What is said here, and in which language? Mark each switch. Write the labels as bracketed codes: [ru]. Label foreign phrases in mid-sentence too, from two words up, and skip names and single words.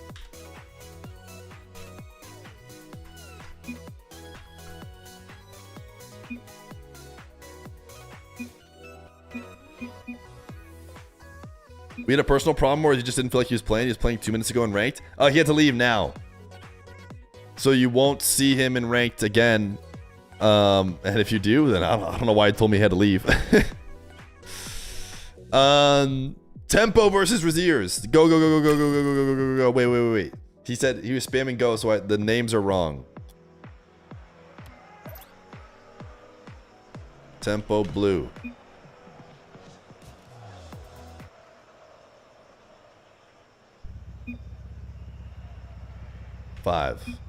[en] We had a personal problem where he just didn't feel like he was playing. He was playing 2 minutes ago in ranked. He had to leave now. So you won't see him in ranked again. And if you do, then I don't know why he told me he had to leave. Tempo versus Raziers. Go, go, go, go, go, go, go, go, go, go, go. Wait. He said he was spamming go, so the names are wrong. Tempo blue. Five.